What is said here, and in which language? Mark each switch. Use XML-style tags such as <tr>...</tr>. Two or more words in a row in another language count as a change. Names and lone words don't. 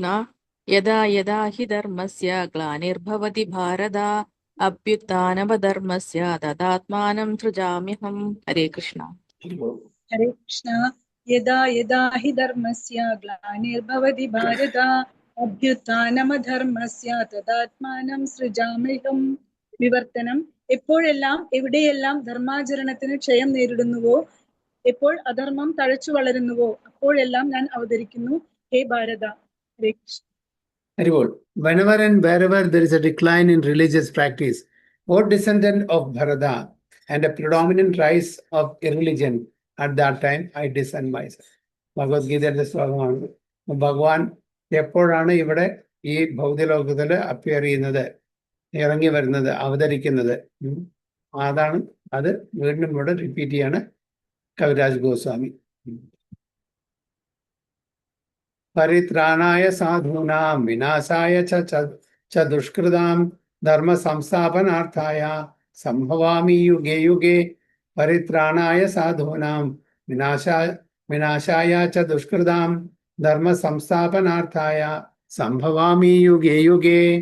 <sa>യഥാ യഥാ ഹി ധർമ്മസ്യ ഗ്ലാനിർഭവതി ഭാരത അഭ്യുത്ഥാനമധർമ്മസ്യ തദാത്മാനം സൃജാമ്യഹം. ഹരേ കൃഷ്ണ. ഹരേ കൃഷ്ണ. യഥാ യഥാ ഹി ധർമ്മസ്യ ഗ്ലാനിർഭവതി ഭാരത അഭ്യുത്ഥാനമധർമ്മസ്യ തദാത്മാനം സൃജാമ്യഹം.</sa> <ml>വിവർത്തനം. എപ്പോഴെല്ലാം എവിടെയെല്ലാം ധർമാചരണത്തിന് ക്ഷയം നേരിടുന്നുവോ, എപ്പോൾ അധർമ്മം തഴച്ചു വളരുന്നുവോ, അപ്പോഴെല്ലാം ഞാൻ അവതരിക്കുന്നു. ഹേ ഭാരത. ഹരേ കൃഷ്ണ.</ml> <en>Haribol. Whenever and wherever there is a decline in religious practice, or descendant of Bharata, and a predominant rise of irreligion, at that time I descend myself.</en> <ml>ഭഗവത്ഗീതയുടെ ശ്ലോകമാണ്. ഭഗവാൻ എപ്പോഴാണ് ഇവിടെ ഈ ഭൗതികലോകത്തിൽ അപ്പിയർ ചെയ്യുന്നത്, ഇറങ്ങി വരുന്നത്, അവതരിക്കുന്നത്, അതാണ് അത് വീണ്ടും ഇവിടെ റിപ്പീറ്റ് ചെയ്യാണ് കവിരാജ് ഗോസ്വാമി.</ml> <sa>പരിത്രാണായ സാധൂനാം വിനാശായ ച ദുഷ്കൃതാം ധർമ്മ സംസ്ഥാപനാർത്ഥായ സംഭവാമി യുഗേ യുഗേ. പരിത്രാണായ സാധൂനാം വിനാശായ ച ദുഷ്കൃതാം ധർമ്മ സംസ്ഥാപനാർത്ഥായ സംഭവാമി യുഗേ യുഗേ.</sa>